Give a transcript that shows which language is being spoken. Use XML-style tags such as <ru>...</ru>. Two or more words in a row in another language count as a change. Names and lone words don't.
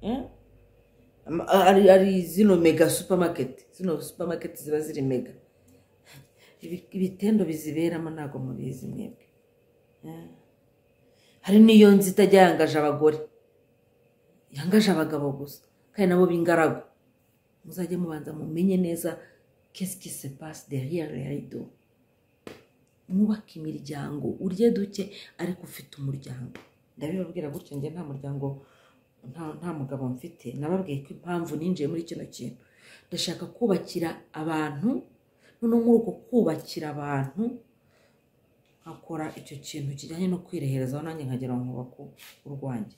<rw>Ari zino mega supermarket, zino supermarket ziba ziri mega. Ibitendo biziberamo ntago mubizi mwebwe. Hari niyo nzi itajya yangaje abagore, yangaje abagabo gusa kandi nabo b'ingaragu. Muzajye mubanza mumenye neza</rw> <fr>qu'est-ce qui se passe derrière les rideaux.</fr> <rw>Mwubake imiryango, urye duke ariko ufite umuryango. Ndabibabwira gutyo njye nta muryango nta mugabo mfite. Nababwiye ko impamvu ninjiye muri kino kintu ndashaka kubakira abantu, none muri uko kubakira abantu akora icyo kintu kijyanye no kwireherezaho nanjye nkagera mu kubaka urwanjye.</rw>